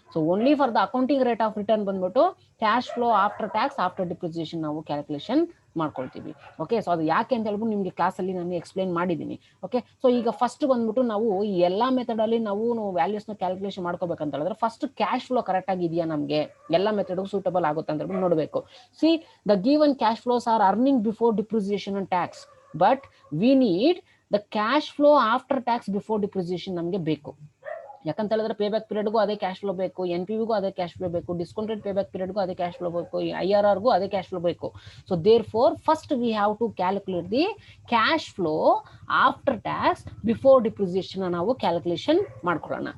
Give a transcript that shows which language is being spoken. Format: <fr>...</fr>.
<kn>So only for the accounting rate of return ಬಂದ್ಬಿಟ್ಟು cash flow after tax after depreciation ನಾವು calculation ಮಾಡ್ಕೊಳ್ತೀವಿ. Okay, so ಅದು ಯಾಕೆ ಅಂತ ಹೇಳ್ಬಿಟ್ಟು ನಿಮಗೆ ಕ್ಲಾಸಲ್ಲಿ ನಾನು ಎಕ್ಸ್ಪ್ಲೈನ್ ಮಾಡಿದ್ದೀನಿ. ಓಕೆ, ಸೊ ಈಗ ಫಸ್ಟ್ ಬಂದ್ಬಿಟ್ಟು ನಾವು ಎಲ್ಲ ಮೆಥಡಲ್ಲಿ ನಾವು ವ್ಯಾಲ್ಯೂಸ್ನ ಕ್ಯಾಲ್ಕುಲೇಷನ್ ಮಾಡ್ಕೋಬೇಕಂತ ಹೇಳಿದ್ರೆ ಫಸ್ಟ್ ಕ್ಯಾಶ್ ಫ್ಲೋ ಕರೆಕ್ಟ್ ಆಗಿದೆಯಾ, ನಮಗೆ ಎಲ್ಲ ಮೆಥಡ್ಗೂ ಸೂಟಬಲ್ ಆಗುತ್ತೆ ಅಂತ ಹೇಳ್ಬಿಟ್ಟು ನೋಡಬೇಕು.</kn> <en>see the given cash flows are earning before depreciation and tax, but we need the cash flow after tax before depreciation</en> <kn>ನಮಗೆ ಬೇಕು. ಯಾಕಂತ ಹೇಳಿದ್ರೆ ಪೇ ಬ್ಯಾಕ್ ಪೀರಿಯಡ್ಗೂ ಅದೇ ಕ್ಯಾಶ್ ಫ್ಲೋ ಬೇಕು, NPVಗೂ ಅದೇ ಕ್ಯಾಶ್ ಫ್ಲೋ ಬೇಕು, ಡಿಸ್ಕೌಂಟೆಡ್ ಪೇ ಬ್ಯಾಕ್ ಪೀರಿಯಡ್ಗೂ ಅದೇ ಕ್ಯಾಶ್ ಫ್ಲೋ ಬೇಕು, IRRಗೂ ಅದೇ ಕ್ಯಾಶ್ ಫ್ಲೋ ಬೇಕು.</kn> <en>so therefore first we have to calculate the cash flow after tax before depreciation</en> <kn>ನಾವು ಕ್ಯಾಲ್ಕುಲೇಷನ್ ಮಾಡ್ಕೊಳ್ಳೋಣ.</kn>